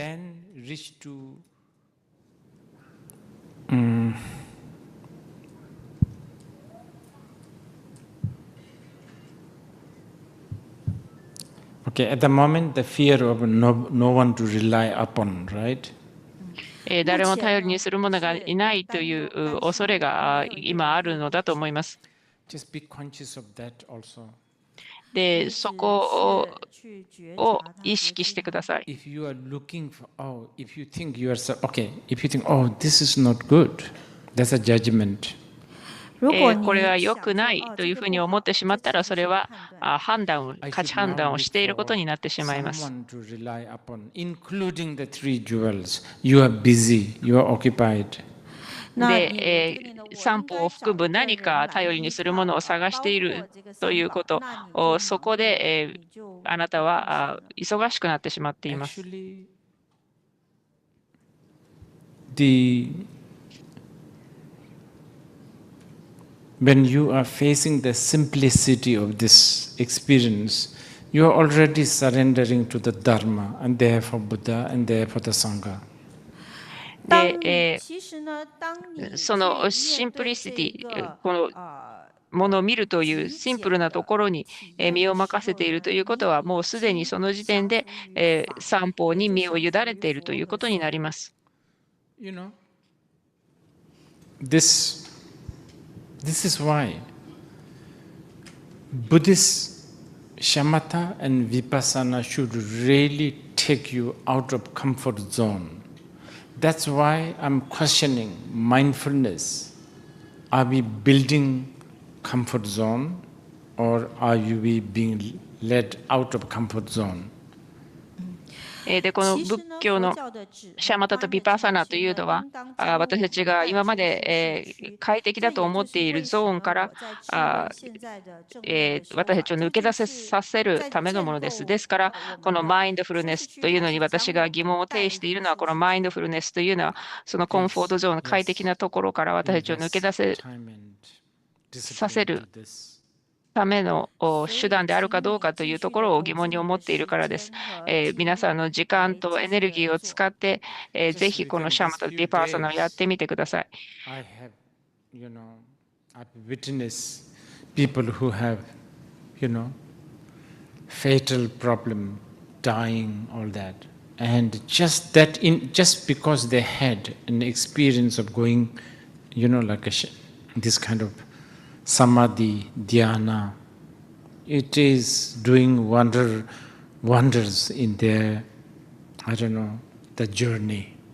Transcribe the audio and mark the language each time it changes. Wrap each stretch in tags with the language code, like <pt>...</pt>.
<en>Then reach to Okay, at the moment, the fear of no one to rely upon, right?</en> <ja>誰も頼りにする者がいないという恐れが今あるのだと思います。</ja> <en>Just be conscious of that also.</en> <ja>で、そこを意識してください。</ja> <en>If you are looking for, if you think you are, okay, if you think, this is not good, that's a judgment.</en> <ja>これは良くないというふうに思ってしまったら、それは価値判断をしていることになってしまいます。</ja> <en>Someone to rely upon, including the three jewels. You are busy, you are occupied.</en> <ja>で、三歩を含む何か頼りにするものを探しているということ、そこで、あなたは忙しくなってしまっています。</ja> <en>Actually, when you are facing the simplicity of this experience, you are already surrendering to the Dharma, and therefore Buddha, and therefore the Sangha.</en> <ja>で、そのシンプリシティ、このものを見るというシンプルなところに身を任せているということは、もうすでにその時点で三方に身を委ねているということになります。</ja> <en>You know, this is why Buddhist shamatha and vipassana should really take you out of comfort zone. That's why I'm questioning mindfulness. Are we building comfort zone, or are we being led out of comfort zone?</en> <ja>で、この仏教のシャマタとビパッサナというのは、私たちが今まで快適だと思っているゾーンから私たちを抜け出させるためのものです。ですから、このマインドフルネスというのに私が疑問を呈しているのは、このマインドフルネスというのは、そのコンフォートゾーン、快適なところから私たちを抜け出させるための手段であるかどうかというところを疑問に思っているからです。皆さんの時間とエネルギーを使って、ぜひこのシャマタ・ビパッサナをやってみてください。</ja> <en>I've witnessed people who have, fatal problem, dying, all that. And just because they had an experience of going, like this kind of samadhi, dhyana, it is doing wonders in their, the journey.</en>